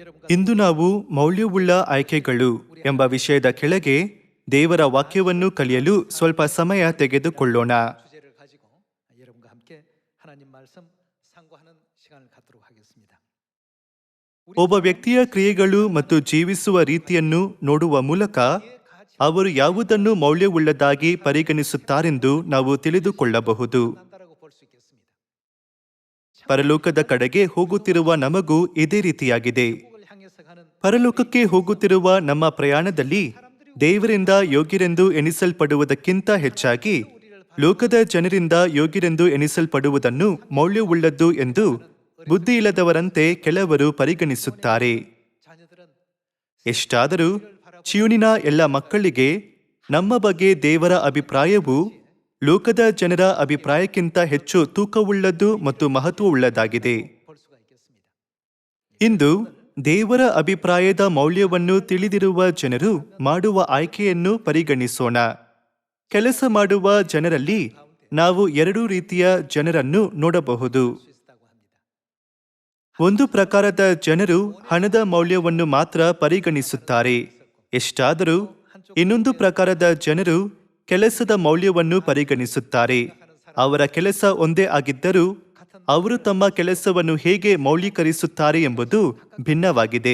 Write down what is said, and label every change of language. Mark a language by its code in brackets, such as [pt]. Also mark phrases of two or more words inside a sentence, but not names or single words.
[kn] ಇಂದು ನಾವು ಮೌಲ್ಯವುಳ್ಳ ಆಯ್ಕೆಗಳು ಎಂಬ ವಿಷಯದ ಕೆಳಗೆ ದೇವರ ವಾಕ್ಯವನ್ನು ಕಲಿಯಲು ಸ್ವಲ್ಪ ಸಮಯ ತೆಗೆದುಕೊಳ್ಳೋಣ. [ko] 주제를 가지고 여러분과 함께 하나님 말씀 상고하는 시간을 갖도록 하겠습니다. [kn] ಒಬ್ಬ ವ್ಯಕ್ತಿಯ ಕ್ರಿಯೆಗಳು ಮತ್ತು ಜೀವಿಸುವ ರೀತಿಯನ್ನು ನೋಡುವ ಮೂಲಕ ಅವರು ಯಾವುದನ್ನು ಮೌಲ್ಯವುಳ್ಳದಾಗಿ ಪರಿಗಣಿಸುತ್ತಾರೆಂದು ನಾವು ತಿಳಿದುಕೊಳ್ಳಬಹುದು. [ko] 난다라고 볼 수 있겠습니다. [kn] ಪರಲೋಕದ ಕಡೆಗೆ ಹೋಗುತ್ತಿರುವ ನಮಗೂ ಇದೇ ರೀತಿಯಾಗಿದೆ. [ko] 천국을 향해서 가는 [kn] ಪರಲೋಕಕ್ಕೆ ಹೋಗುತ್ತಿರುವ ನಮ್ಮ ಪ್ರಯಾಣದಲ್ಲಿ ದೇವರಿಂದ ಯೋಗ್ಯರೆಂದು ಎಣಿಸಲ್ಪಡುವುದಕ್ಕಿಂತ ಹೆಚ್ಚಾಗಿ ಲೋಕದ ಜನರಿಂದ ಯೋಗ್ಯರೆಂದು ಎಣಿಸಲ್ಪಡುವುದನ್ನು ಮೌಲ್ಯವುಳ್ಳದ್ದು ಎಂದು ಬುದ್ಧಿಯಿಲ್ಲದವರಂತೆ ಕೆಲವರು ಪರಿಗಣಿಸುತ್ತಾರೆ. [ko] 자녀들은 [kn] ಎಷ್ಟಾದರೂ ಚಿಯೂನಿನ ಎಲ್ಲ ಮಕ್ಕಳಿಗೆ ನಮ್ಮ ಬಗ್ಗೆ ದೇವರ ಅಭಿಪ್ರಾಯವು ಲೋಕದ ಜನರ ಅಭಿಪ್ರಾಯಕ್ಕಿಂತ ಹೆಚ್ಚು ತೂಕವುಳ್ಳದ್ದು ಮತ್ತು ಮಹತ್ವವುಳ್ಳದಾಗಿದೆ. [ko] 볼 수가 있겠습니다. [kn] ಇಂದು ದೇವರ ಅಭಿಪ್ರಾಯದ ಮೌಲ್ಯವನ್ನು ತಿಳಿದಿರುವ ಜನರು ಮಾಡುವ ಆಯ್ಕೆಯನ್ನು ಪರಿಗಣಿಸೋಣ. ಕೆಲಸ ಮಾಡುವ ಜನರಲ್ಲಿ ನಾವು ಎರಡೂ ರೀತಿಯ ಜನರನ್ನು ನೋಡಬಹುದು. [ko] 수 있다고 합니다. [kn] ಒಂದು ಪ್ರಕಾರದ ಜನರು ಹಣದ ಮೌಲ್ಯವನ್ನು ಮಾತ್ರ ಪರಿಗಣಿಸುತ್ತಾರೆ. ಎಷ್ಟಾದರೂ ಇನ್ನೊಂದು ಪ್ರಕಾರದ ಜನರು ಕೆಲಸದ ಮೌಲ್ಯವನ್ನು ಪರಿಗಣಿಸುತ್ತಾರೆ. ಅವರ ಕೆಲಸ ಒಂದೇ ಆಗಿದ್ದರೂ ಅವರು ತಮ್ಮ ಕೆಲಸವನ್ನು ಹೇಗೆ ಮೌಲ್ಯೀಕರಿಸುತ್ತಾರೆ ಎಂಬುದು ಭಿನ್ನವಾಗಿದೆ.